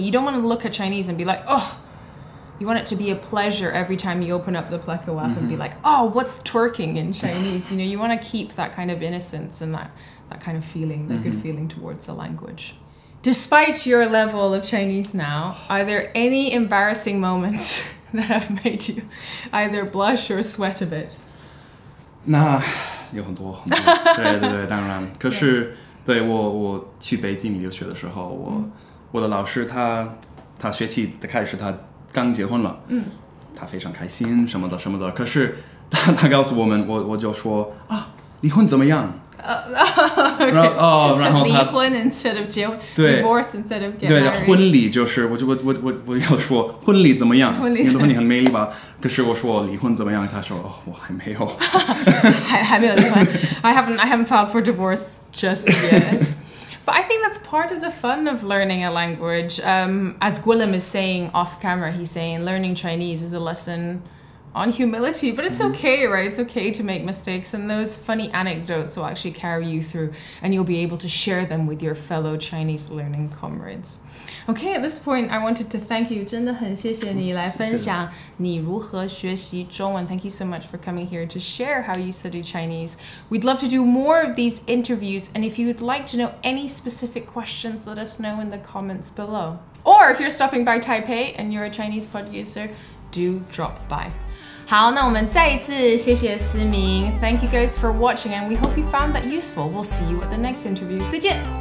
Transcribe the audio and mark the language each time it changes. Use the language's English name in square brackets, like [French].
[English] You don't want to look at Chinese and be like, oh, you want it to be a pleasure every time you open up the Pleco app and be like, oh, what's twerking in Chinese? You know, you want to keep that kind of innocence and that kind of feeling, that good feeling towards the language. Despite your level of Chinese now, are there any embarrassing moments that have made you either blush or sweat a bit? [Chinese] 那有很多，对，当然。可是对我去北京留学的时候，我的老师他学期的开始他刚结婚了，他非常开心什么的。可是他告诉我们，我就说啊，离婚怎么样？然后离婚 [English] instead of [Chinese] 结婚 [English] ，divorce instead of get married。 [Chinese] 对，婚礼就是我要说婚礼怎么样？你的婚礼很美丽吧？可是我说离婚怎么样？他说哦，我还没有，还没有离婚。 [English] I haven't filed for divorce just yet. But I think that's part of the fun of learning a language. As Gwilym is saying off camera, he's saying learning Chinese is a lesson on humility, but it's okay, right? It's okay to make mistakes, and those funny anecdotes will actually carry you through, and you'll be able to share them with your fellow Chinese learning comrades. Okay, at this point, I wanted to thank you. [Chinese] 真的很谢谢你来分享你如何学习中文. [English] Thank you so much for coming here to share how you study Chinese. We'd love to do more of these interviews, and if you'd like to know any specific questions, let us know in the comments below. Or if you're stopping by Taipei and you're a Chinese pod user, do drop by. [Chinese] 好，那我们再一次谢谢思明. [English] Thank you guys for watching, and we hope you found that useful. We'll see you at the next interview. [Chinese] 再见。